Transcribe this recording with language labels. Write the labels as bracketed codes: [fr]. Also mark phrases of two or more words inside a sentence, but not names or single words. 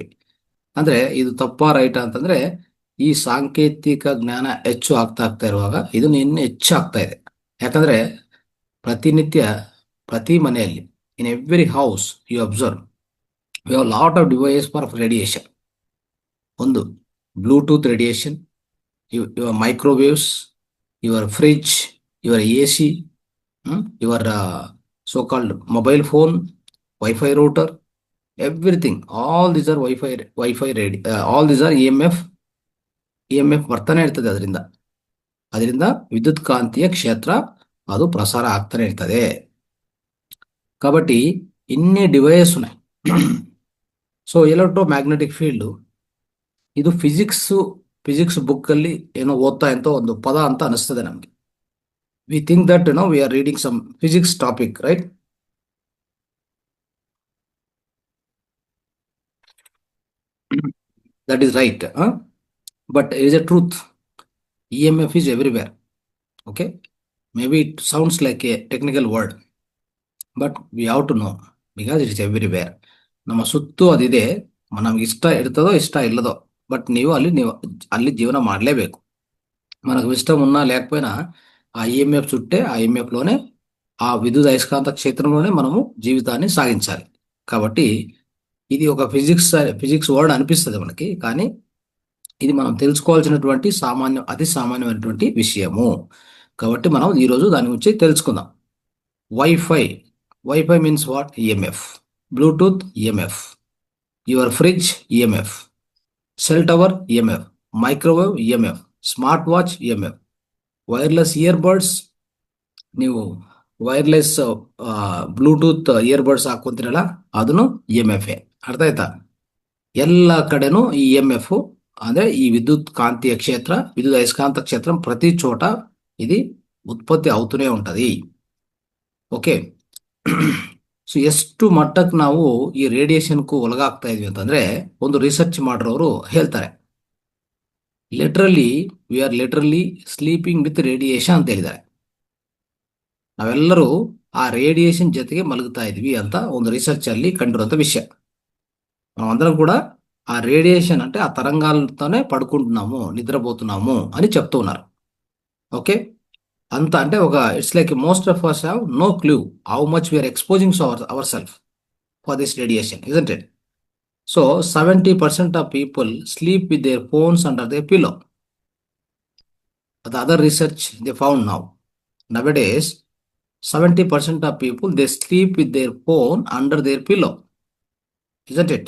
[kn] ಅಂದ್ರೆ ಇದು ತಪ್ಪಾ ರೈಟಾ ಅಂತಂದ್ರೆ, ಈ ಸಾಂಕೇತಿಕ ಜ್ಞಾನ ಹೆಚ್ಚು ಆಗ್ತಾ ಇರುವಾಗ ಇದು ಇನ್ನು ಹೆಚ್ಚು ಆಗ್ತಾ ಇದೆ. ಯಾಕಂದ್ರೆ ಪ್ರತಿನಿತ್ಯ ಪ್ರತಿ ಮನೆಯಲ್ಲಿ, [en] in every house you observe, we have lot of device for radiation. ಒಂದು Bluetooth radiation, your microwaves, your fridge, your AC, your so called mobile phone, Wi-Fi router, everything, all these are Wi-Fi ready, all these are EMF [kn] ಬರ್ತಾನೆ ಇರ್ತದೆ. ಅದರಿಂದ ವಿದ್ಯುತ್ ಕಾಂತೀಯ ಕ್ಷೇತ್ರ ಅದು ಪ್ರಸಾರ ಆಗ್ತಾನೆ ಇರ್ತದೆ. [te] కాబట్టి ఇన్ని డివైస్ ఉన్నాయి. సో [en] electro magnetic field [kn] ಇದು [en] physics book [kn] ಅಲ್ಲಿ ಏನೋ ಓದ್ತಾ ಅಂತ ಒಂದು ಪದ ಅಂತ ಅನಿಸ್ತದೆ ನಮ್ಗೆ. [en] we think that we are reading some physics topic, ರೈಟ್? That is right, but it is a truth. EMF is everywhere. Okay, maybe it sounds like a technical word, but we have to know because it is everywhere. [kn] ನಮ್ಮ ಸುತ್ತು ಅದಿದೆ. ನಮ್ಗೆ ಇಷ್ಟ ಇರ್ತದೋ ಇಷ್ಟ ಇಲ್ಲದೋ, బట్ ನೀವು ಅಲ್ಲಿ జీవనం ಮಾಡಲೇಬೇಕು. [te] మనకు ఇష్టం ఉన్నా లేకపోయినా ఆ ఈఎంఎఫ్ చుట్టే, ఆ ఈఎంఎఫ్ లోనే, ఆ విద్యుత్ అయస్కాంత క్షేత్రంలోనే మనము జీవితాన్ని సాగించాలి. కాబట్టి ఇది ఒక [en] physics word [te] అనిపిస్తుంది మనకి, కానీ ఇది మనం తెలుసుకోవాల్సినటువంటి అతి సామాన్యమైనటువంటి విషయము. కాబట్టి మనం ఈరోజు దాని గురించి తెలుసుకుందాం. [en] Wi-Fi means what? [te] ఈఎంఎఫ్. [en] Bluetooth EMF, your fridge EMF, cell tower EMF, microwave EMF, smart watch EMF, wireless earbuds, [kn] ನೀವು [en] wireless Bluetooth earbuds [kn] ಹಾಕೊಂತೀರಲ್ಲ, ಅದನ್ನು EMF. ಅರ್ಥ ಆಯ್ತಾ? ಎಲ್ಲ ಕಡೆನೂ ಈ EMF ಅಂದ್ರೆ ಈ [te] విద్యుత్ కాంతీయ క్షేత్ర, విద్యుత్ అయస్కాంత క్షేత్రం ప్రతి చోట ఇది ఉత్పత్తి అవుతూనే ఉంటది. [en] okay, so [kn] ಎಷ್ಟು ಮಟ್ಟಕ್ಕೆ ನಾವು ಈ ರೇಡಿಯೇಷನ್ಗೂ ಒಳಗಾಗ್ತಾ ಇದೀವಿ ಅಂತಂದ್ರೆ, ಒಂದು ರಿಸರ್ಚ್ ಮಾಡೋರು ಹೇಳ್ತಾರೆ, [en] we are literally sleeping with radiation [kn] ಅಂತ ಹೇಳಿದ್ದಾರೆ. ನಾವೆಲ್ಲರೂ ಆ ರೇಡಿಯೇಷನ್ ಜೊತೆಗೆ ಮಲಗ್ತಾ ಇದೀವಿ ಅಂತ ಒಂದು ರಿಸರ್ಚ್ ಅಲ್ಲಿ ಕಂಡಿರುವಂತ ವಿಷಯ. [te] నామందరం కూడా ఆ రేడియేషన్ అంటే ఆ తరంగాలతోనే పడుకుంటున్నాము, నిద్రపోతున్నాము అని చెప్తూ ఉన్నారు. [en] ఓకే, [te] అంత అంటే ఒక [en] it's like most of us have no clue how much we are exposing ourselves for this radiation, isn't it? So 70% of people sleep with their phones under their pillow. The other research they found nowadays 70% of people they sleep with their phone under their pillow, isn't it?